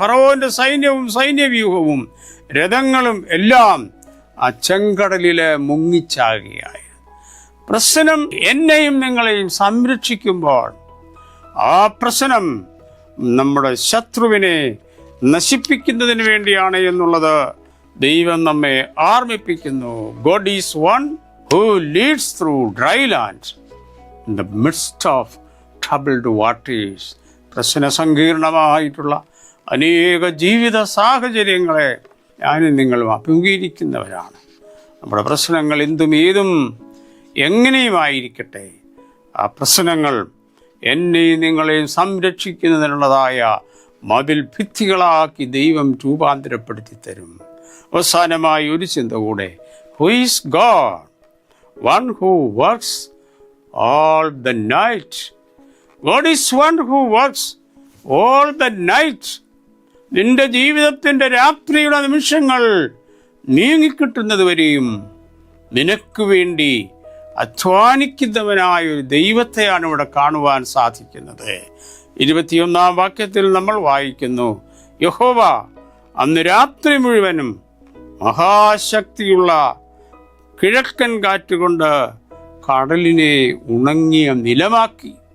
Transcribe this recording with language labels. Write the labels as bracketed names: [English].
[Malayalam] ഫറവോന്റെ സൈന്യവും സൈന്യവ്യൂഹവും രഥങ്ങളും എല്ലാം ആ ചെങ്കടലില് മുങ്ങിച്ചാകുകയായി. പ്രശ്നം എന്നെയും നിങ്ങളെയും സംരക്ഷിക്കുമ്പോൾ ആ പ്രശ്നം നമ്മുടെ ശത്രുവിനെ നശിപ്പിക്കുന്നതിന് വേണ്ടിയാണ് എന്നുള്ളത് ദൈവം നമ്മെ ഓർമ്മിപ്പിക്കുന്നു. [English] God is one who leads through dry land in the midst of troubled waters. [Malayalam] പ്രശ്നസങ്കീർണമായിട്ടുള്ള അനേക ജീവിത സാഹചര്യങ്ങളെ ഞാനും നിങ്ങളും അഭിമുഖീകരിക്കുന്നവരാണ്. നമ്മുടെ പ്രശ്നങ്ങൾ എന്തും ഏതും എങ്ങനെയുമായിരിക്കട്ടെ, ആ പ്രശ്നങ്ങൾ എന്നെയും നിങ്ങളെയും സംരക്ഷിക്കുന്നതിനുള്ളതായ മതിൽ ഭിത്തികളാക്കി ദൈവം രൂപാന്തരപ്പെടുത്തി തരും. അവസാനമായി ഒരു ചിന്ത കൂടെ. [English] Who is God? One who works all the night. God is one who works all the night. [Malayalam] നിന്റെ ജീവിതത്തിന്റെ രാത്രിയുടെ നിമിഷങ്ങൾ നീങ്ങിക്കിട്ടുന്നത് വരെയും നിനക്ക് വേണ്ടി അധ്വാനിക്കുന്നവനായ ഒരു ദൈവത്തെയാണ് ഇവിടെ കാണുവാൻ സാധിക്കുന്നത്. 21-ാം വാക്യത്തിൽ നമ്മൾ വായിക്കുന്നു, യഹോവ അന്ന് രാത്രി മുഴുവനും മഹാശക്തിയുള്ള കിഴക്കൻ കാറ്റുകൊണ്ട് കടലിനെ ഉണങ്ങിയ നിലമാക്കി.